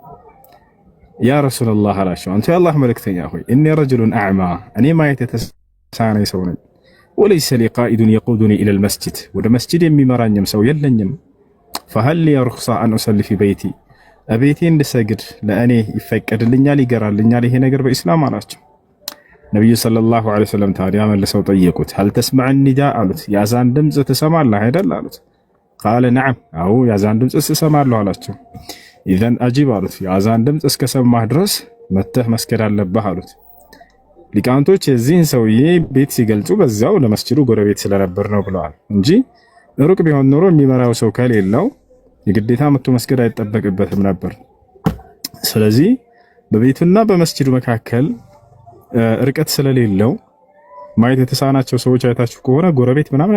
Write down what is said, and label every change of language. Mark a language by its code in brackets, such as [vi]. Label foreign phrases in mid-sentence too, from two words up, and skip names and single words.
[ar] يا رسول الله [am] አላቸው፣ አንተ የአላህ መልእክተኛ ሆይ እኔ [ar] رجل أعمى፣ [am] እኔ ማየት የተሳነኝ ሰው ነኝ። [ar] وليس لي قائد يقودني إلى المسجد፣ [am] ወደ መስጂድ የሚመራኝም ሰው የለኝም። [ar] فهل لي رخصة أن أصلي في بيتي፣ [am] እቤቴ እንድሰግድ ለእኔ ይፈቀድልኛል ይገራልኛል ይሄ ነገር በኢስላም አላቸው። ነብዩ [ar] صلى الله عليه وسلم [am] ታዲያ መልሰው ጠየቁት: [ar] هل تسمع النداء [am] አሉት። የአዛን ድምጽ ትሰማለህ አይደል አሉት። [ar] قال نعم፣ [am] አዎ የአዛን ድምጽ እሰማለሁ አላቸው። [ar] إذن أجب [am] አሉት። የአዛን ድምጽ እስከሰማህ ድረስ መተህ መስገድ አለብህ አሉት። ሊቃውንቶች የዚህን ሰውዬ ቤት ሲገልጹ በዛው ለመስጂዱ ጎረቤት ስለነበር ነው ብለዋል እንጂ ሩቅ ቢሆን ኖሮ የሚመራው ሰው ከሌለው የግዴታ መጥቶ መስገድ አይጠበቅበትም ነበር። ስለዚህ በቤቱና በመስጂዱ መካከል ርቀት ስለሌለው ማየት የተሳናቸው ሰዎች አይታችሁ ከሆነ ጎረቤት ምናምን